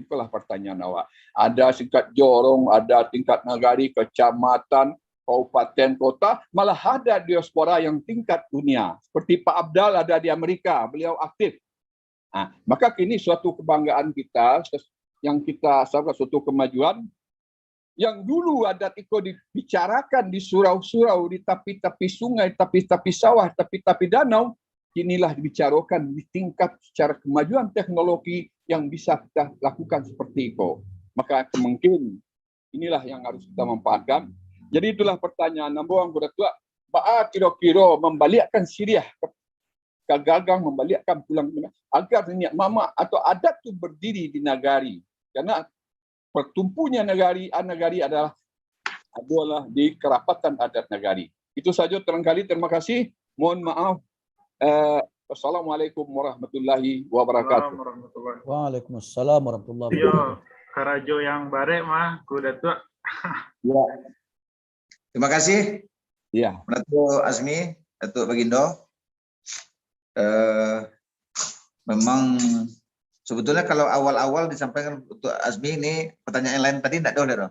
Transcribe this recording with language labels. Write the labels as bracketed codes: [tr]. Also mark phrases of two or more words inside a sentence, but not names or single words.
[id] Itulah pertanyaan awak. Ada tingkat jorong, ada tingkat nagari, kecamatan, kabupaten, kota, malah ada diaspora yang tingkat dunia. Seperti Pak Abdal ada di Amerika, beliau aktif. Nah, maka kini suatu kebanggaan kita, yang kita sahabat suatu kemajuan, yang dulu adat itu dibicarakan di surau-surau, di tepi-tepi sungai, tepi-tepi sawah, tepi-tepi danau, kinilah dibicarakan di tingkat secara kemajuan teknologi yang bisa kita lakukan seperti itu. Maka mungkin inilah yang harus kita manfaatkan. Jadi itulah pertanyaan Nambuang Kuda Tua. Ba'a kira-kira membalikkan Syriah ke gagang, membalikkan pulang agar nenek mama atau adat itu berdiri di nagari. Karena pertumpunya nagari adalah di kerapatan adat nagari. Itu saja terkali. Terima kasih. Mohon maaf. [ar] والسلام عليكم ورحمة الله وبركاته. وعليكم السلام ورحمة الله وبركاته. [min] Yo, Karajo yang bare mah Kuda Tua. [id] Ya. Terima kasih. Ya. Datuk Azmi, Datuk Bagindo. Memang sebetulnya kalau awal-awal disampaikan untuk Azmi ini pertanyaan yang lain tadi tidak ada.